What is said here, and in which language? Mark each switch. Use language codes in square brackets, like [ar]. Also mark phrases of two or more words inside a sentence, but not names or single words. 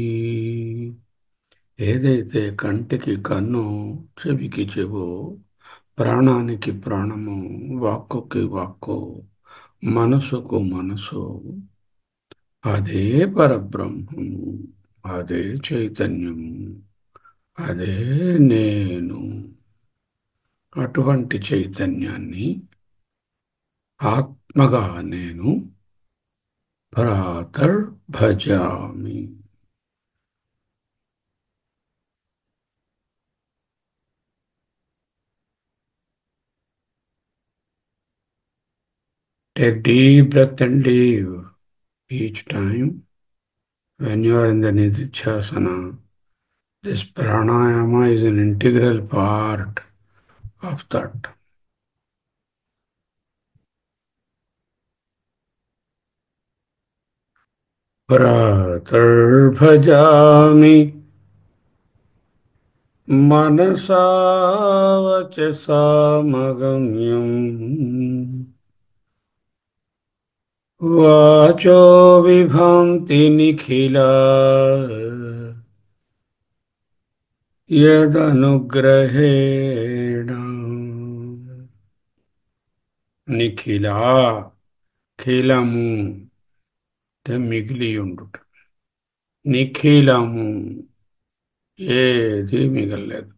[te] ఏదైతే కంటికి కన్ను, చెవికి చెవో, ప్రాణానికి ప్రాణము, వాక్కుకి వాక్కు, మనసుకు మనసు, అదే పరబ్రహ్మము, అదే చైతన్యము, అదే నేను. అటువంటి చైతన్యాన్ని ఆత్మగా నేను [sa] భ్రాతర్ భజామి. [en] Take deep breath and leave each time when you are in the Nididhyasana. This pranayama is an integral part of that. [sa] प्रातर् भजामि मनसा वचसा मगम्यं वाचो विभान्ति निखिल యదనుగ్రహేణ. [te] నిఖిల, ఖిలము అంటే మిగిలి ఉండుట. నిఖిలము, ఏది మిగలలేదు.